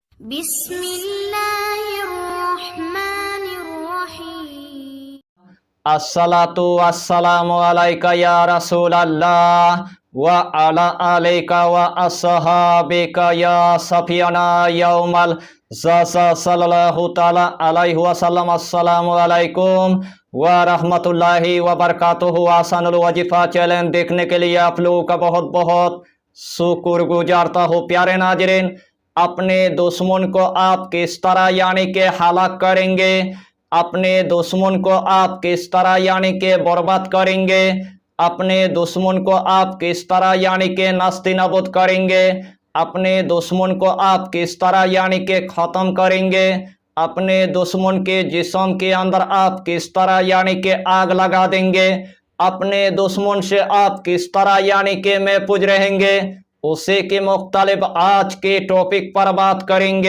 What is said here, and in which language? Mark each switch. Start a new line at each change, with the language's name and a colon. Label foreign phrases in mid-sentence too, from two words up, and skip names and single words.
Arabic: बिस्मिल्लाहिर्रहमानिर्रहीम। الصلاة والسلام عليك يا رسول الله وعلى عليك وأصحابك يا صفيانا يوم الجزا صلى الله تعالى عليه وسلم. السلام عليكم ورحمة الله وبركاته.
Hindi: आसानुल वजीफा चैलेंज देखने के लिए आप लोगों का बहुत बहुत शुक्र गुजारता हूँ। प्यारे नाज़रीन, अपने दुश्मन को आप किस तरह यानी के हलाक करेंगे, अपने दुश्मन को आप किस तरह यानी के बर्बाद करेंगे, अपने दुश्मन को आप किस तरह यानी के नास्ती नाबूद करेंगे, अपने दुश्मन को आप किस तरह यानी के ख़त्म करेंगे, अपने दुश्मन के जिस्म के अंदर आप किस तरह यानी के आग लगा देंगे, अपने दुश्मन से आप किस तरह यानी के महफूज रहेंगे, उसी के मुख्तलिफ आज के टॉपिक पर बात करेंगे।